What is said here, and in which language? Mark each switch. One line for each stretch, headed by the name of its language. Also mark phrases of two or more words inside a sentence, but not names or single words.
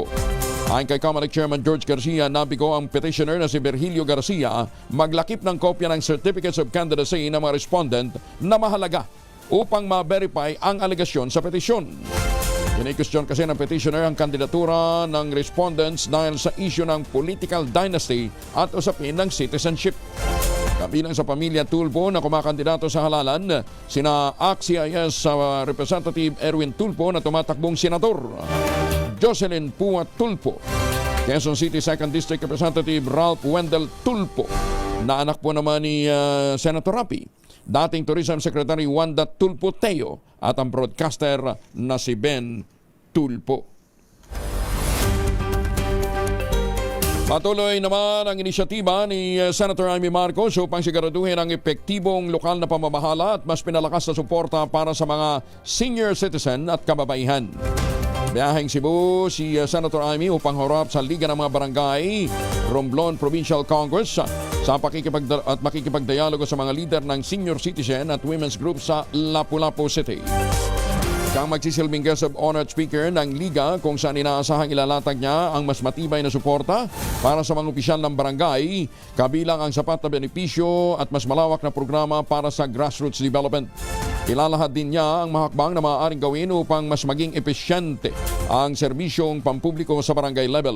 Filipino: Ayon kay COMELEC Chairman George Garcia, nabigo ang petitioner na si Virgilio Garcia maglakip ng kopya ng Certificates of Candidacy ng mga respondent na mahalaga upang ma-verify ang alegasyon sa petisyon. Kini-question kasi ng petitioner ang kandidatura ng respondents dahil sa issue ng
English: political dynasty
Filipino: at usapin ng citizenship. Kabilang sa pamilya Tulfo na kumakandidato sa halalan, sina ACT-CIS Representative Erwin Tulfo na tumatakbong senador, Jocelyn Puat Tulfo, Quezon City 2nd District Representative Ralph Wendell Tulpo, na anak po naman ni Senator Rapi, dating Tourism Secretary Wanda Tulpo Teo at ang broadcaster na si Ben Tulpo. Patuloy naman ang inisyatiba ni Senator Amy Marcos upang siguraduhin ang epektibong lokal na pamamahala at mas pinalakas na suporta para sa mga
English: senior citizen
Filipino: at kababaihan. Biyaheng Cebu si Senator Amy upang harap sa Liga ng mga Barangay Romblon Provincial Congress sa makikipagdialogo sa mga leader ng
English: senior citizen
Filipino: at
English: women's group
Filipino: sa Lapu-Lapu City. Siyang magsisilbing
English: guest of honored speaker
Filipino: ng Liga kung saan inaasahang ilalatag niya ang mas matibay na suporta para sa mga opisyal ng barangay, kabilang ang sapat na benepisyo at mas malawak na programa para sa
English: grassroots development.
Filipino: Ilalahad din niya ang mahakbang na maaaring gawin upang mas maging epesyente ang serbisyong pampubliko sa barangay level.